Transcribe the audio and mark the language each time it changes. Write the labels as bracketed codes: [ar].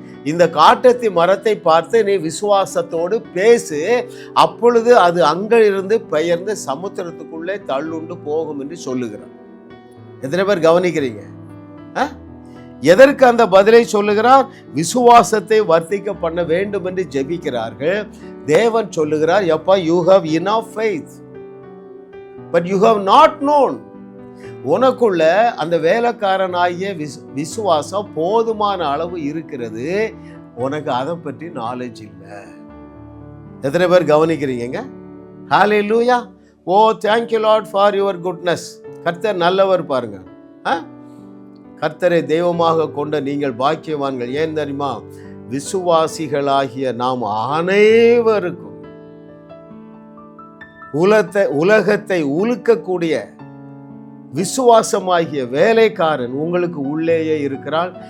[ta] இந்த காட்டத்தி மரத்தை பார்த்து நீ விசுவாசத்தோடு பேசு, அப்பொழுது அது அங்க இருந்து பெயர்ந்து சமுத்திரத்துக்குள்ளே தள்ளுண்டு போகும் என்று சொல்லுகிறார். எத்தனை பேர் கவனிக்கிறீங்க? எதற்கு அந்த பதிலை சொல்லுகிறார்? விசுவாசத்தை வர்த்திக்க பண்ண வேண்டும் என்று ஜெபிக்கிறார்கள். தேவன் சொல்லுகிறார், எப்பா [en] you have enough faith but you have not known. [ta] உனக்குள்ள அந்த வேலைக்காரனாகிய விசுவாசம் போதுமான அளவு இருக்கிறது, உனக்கு அதை பற்றி நாலேஜ் இல்லை. எத்தனை பேர் கவனிக்கிறீங்க? ஹல்லேலூயா. [en] Oh thank you Lord for your goodness. [ta] கர்த்தர் நல்லவர் பாருங்க. கர்த்தரை தெய்வமாக கொண்ட நீங்கள் பாக்கியவான்கள். ஏன் தெரியுமா? விசுவாசிகளாகிய நாம் அனைவருக்கும் உலகத்தை உலுக்கக்கூடிய விசுவாசமாகிய வேலைக்காரன் உங்களுக்கு உள்ளேயே இருக்கிறான்.